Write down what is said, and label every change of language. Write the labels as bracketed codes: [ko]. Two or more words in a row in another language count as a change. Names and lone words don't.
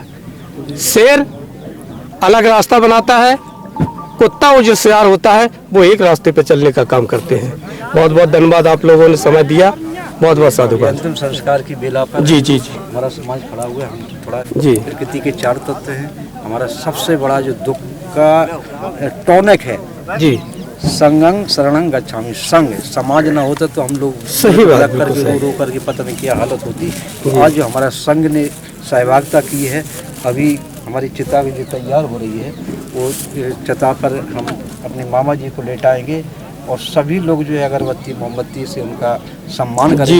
[hi] शेर अलग रास्ता बनाता है, कुत्ता वो जो शेर होता है वो एक रास्ते पे चलने का काम करते हैं। बहुत बहुत धन्यवाद, आप लोगों ने समय दिया। बहुत बहुत साधुवाद। अंतिम संस्कार की बेला पर जी जी जी हमारा समाज खड़ा हुआ है। हम थोड़ा जी प्रकृति के 4 तत्व हैं। हमारा सबसे बड़ा जो दुख का टॉनिक है जी, [pi] संगं शरणं गच्छामि। [hi] संग समाज ना होता तो हम लोग सही बात, लग करके रो करके पता नहीं क्या हालत होती। तो आज जो हमारा संघ ने सहभागिता की है, अभी हमारी चिता भी जो तैयार हो रही है वो चिता पर हम अपने मामा जी को लेटाएंगे और सभी लोग जो है अगरबत्ती मोमबत्ती से उनका सम्मान करेंगे।